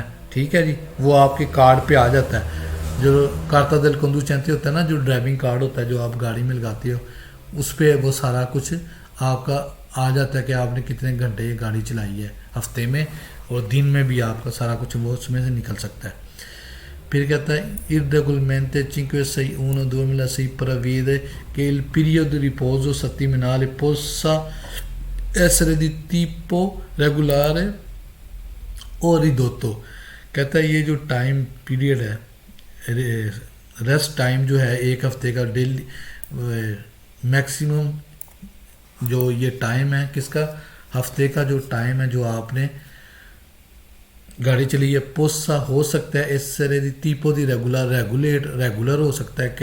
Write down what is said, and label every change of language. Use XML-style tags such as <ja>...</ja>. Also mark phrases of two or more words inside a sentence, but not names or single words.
<ur>ٹھیک ہے جی, وہ آپ کے کارڈ پہ آ جاتا ہے. جو</ur> <it>carta del conducente</it> <ur>ہوتا ہے نا, جو ڈرائیونگ کارڈ ہوتا ہے جو آپ گاڑی میں لگاتے ہو, اس پہ وہ سارا کچھ آپ کا آ جاتا ہے کہ آپ نے کتنے گھنٹے یہ گاڑی چلائی ہے ہفتے میں, اور دن میں بھی آپ کا سارا کچھ وہ اس میں سے نکل سکتا ہے. پھر کہتا ہے</ur> <it>irregolarmente 5-6-1-2 prevede che il periodo di riposo settimanale possa essere di tipo regolare o ridotto.</it> <ur>کہتا ہے یہ جو ٹائم پیریڈ ہے ریسٹ ٹائم جو ہے ایک ہفتے کا ڈیلی میکسیمم جو یہ ٹائم ہے کس کا ہفتے کا جو ٹائم ہے جو آپ نے گاڑی چلی ہے پوسا ہو سکتا ہے اس طرح</ur> <it>di tipo di regolare</it> <ur>ہو سکتا ہے.</ur>